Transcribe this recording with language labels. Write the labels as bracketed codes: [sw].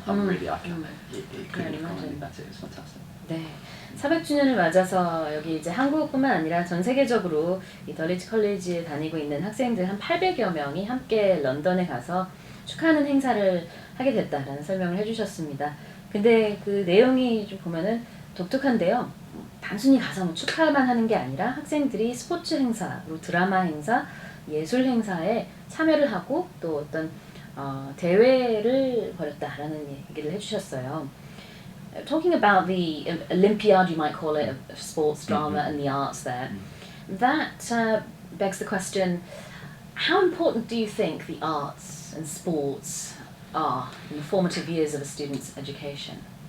[en] I it couldn't have gone any better. It was fantastic. [ko] 네, 400주년을 맞아서 여기 이제 한국뿐만 아니라 전 세계적으로 이 덜리치 컬리지에 다니고 있는 학생들 한 800여 명이 함께 런던에 가서 축하하는 행사를 하게 됐다라는 설명을 해주셨습니다. 근데 그 내용이 좀 보면은 독특한데요. 단순히 가서 뭐 축하만 하는 게 아니라 학생들이 스포츠 행사, 그리고 드라마 행사, 예술 행사에 참여를 하고 또 어떤 대회를 벌였다라는 얘기를 해주셨어요. [en] Talking about the Olympiad, you might call it, of sports, drama and the arts there, that begs the question, how important do you think the arts and sports are in the formative years of a student's education?